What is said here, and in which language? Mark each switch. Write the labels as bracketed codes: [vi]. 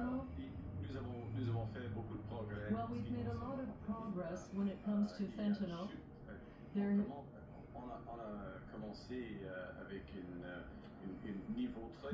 [fr] nous avons fait beaucoup de progrès. [en] well, we've made a lot of progress when it comes to fentanyl. [fr] On a commencé avec un niveau très